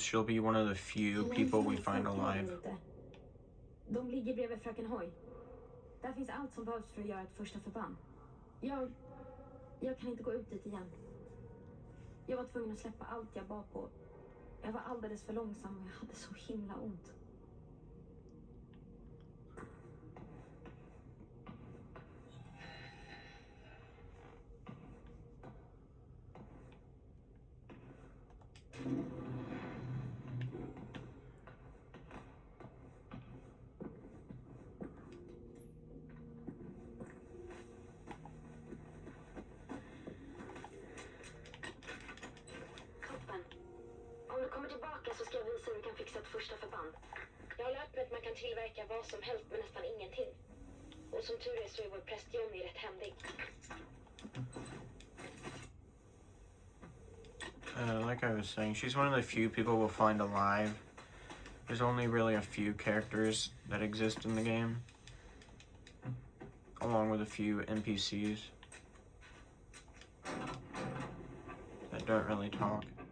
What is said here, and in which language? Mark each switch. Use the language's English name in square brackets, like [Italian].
[English] She'll be one of the few people we find alive. [Swedish] De ligger bredvid fröken Hoy. Där finns allt som behövs för att göra ett första förband. Jag kan inte gå ut dit igen. Jag var tvungen att släppa allt jag bar på. Jag var alldeles för långsam och jag hade så himla ont. Toppen. Om du kommer tillbaka så ska jag visa hur du kan fixa ett första förband. Jag har lärt mig att man kan tillverka vad som helst med nästan ingenting. Och som tur är så är vår präst Johnny rätt händig. [English] Like I was saying, she's one of the few people we'll find alive. There's only really a few characters that exist in the game, along with a few NPCs that don't really talk.